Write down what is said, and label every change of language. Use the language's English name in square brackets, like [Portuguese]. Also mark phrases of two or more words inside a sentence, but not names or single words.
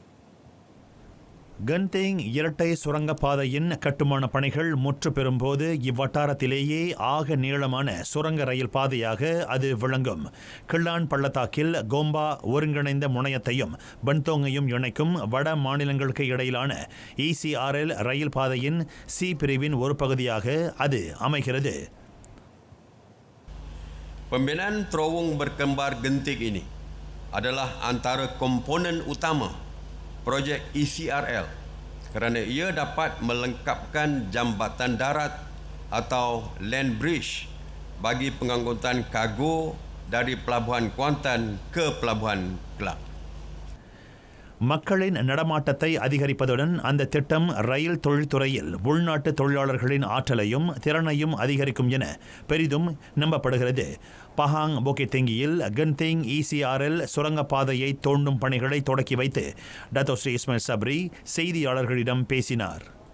[Tamil] கன்டேங் இரட்டை சுரங்கப்பாதையின் கட்டுமான பணிகள் முற்று பெறும்போது இவ்வட்டாரத்திலேயே ஆக நீளமான சுரங்க ரயில் பாதையாக அது விளங்கும். கிள்ளான் பள்ளத்தாக்கில் கோம்பா ஒருங்கிணைந்த முனையத்தையும் பன்தோங்கையும் இணைக்கும் வட மாநிலங்களுக்கு இடையிலான ECRL ரயில் பாதையின் C பிரிவின் ஒரு பகுதியாக அது அமைகிறது. [Malay] Pembinaan terowong berkembar genting ini adalah antara komponen utama projek ECRL kerana ia dapat melengkapkan jambatan darat atau [English] land bridge [Malay] bagi pengangkutan kargo dari Pelabuhan Kuantan ke Pelabuhan Kelang. [Tamil] மக்களின் நடமாட்டத்தை அதிகரிப்பதுடன் அந்த திட்டம் ரயில் தொழில்துறையில் உள்நாட்டு தொழிலாளர்களின் ஆற்றலையும் திறனையும் அதிகரிக்கும் என பெரிதும் நம்பப்படுகிறது. பஹாங் பொக்கிட்டிங்கியில் கன்திங் ECRL சுரங்கப்பாதையை தோண்டும் பணிகளை தொடக்கி வைத்து டத்தோ ஸ்ரீ இஸ்மாயில் சப்ரி செய்தியாளர்களிடம் பேசினார்.